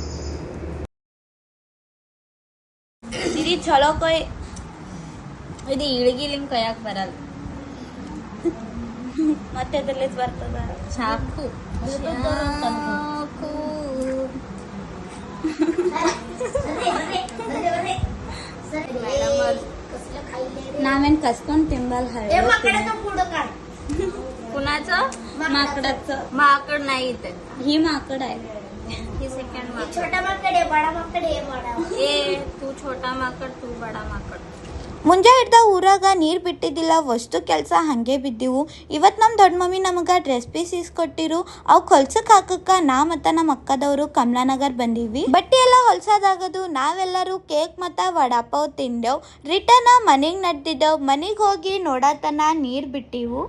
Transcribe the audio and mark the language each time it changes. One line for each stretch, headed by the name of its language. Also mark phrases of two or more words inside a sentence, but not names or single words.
Kannada: ಇದು ಚಲೋ ಕೊಯ್, ಇದು ಇಳಗಿಲಿಂಗ್ ಕೊಯ್ಯಾಕ ಬರಲ್ಲ. ಮತ್ತೆ ಅದ್ರಲ್ಲಿ ಬರ್ತದ ಚಾಕು ನಾವೇನ್ कस्ಕೊಂಡು ತಿಂಬಲ್.
Marathi: कुणाचं? माकडाचं. माकड नाही इथे, ही माकड आहे. ही सेकंड माकड. छोटा माकड आहे, बडा माकड आहे, बडा. ए तू छोटा माकड, तू बडा माकड.
Kannada: ಮುಂಜಾ ಹಿಡ್ದ ಊರಾಗ ನೀರು ಬಿಟ್ಟಿದ್ದಿಲ್ಲ, ವಸ್ತು ಕೆಲಸ ಹಾಗೆ ಬಿದ್ದಿವು. ಇವತ್ತು ನಮ್ಮ ದೊಡ್ಡ ಮಮ್ಮಿ ನಮಗೆ
English: dress piece
Kannada: ಇಸ್ಕೊಟ್ಟಿರು. ಅವು ಹೊಲ್ಸಕ್ಕೆ ಹಾಕಕ್ಕೆ ನಾ ಮತ್ತು ನಮ್ಮ ಅಕ್ಕದವರು ಕಮಲಾನಗರ್ ಬಂದೀವಿ. ಬಟ್ಟೆ ಎಲ್ಲ ಹೊಲ್ಸೋದಾಗದು. ನಾವೆಲ್ಲರೂ ಕೇಕ್ ಮತ್ತು ವಡಾಪಾವ್ ತಿಂದೆವು. ರಿಟರ್ನ್ ಮನೆಗೆ ನಡೆದಿದ್ದೆವು. ಮನೆಗೆ ಹೋಗಿ ನೋಡತನ ನೀರು ಬಿಟ್ಟಿವು.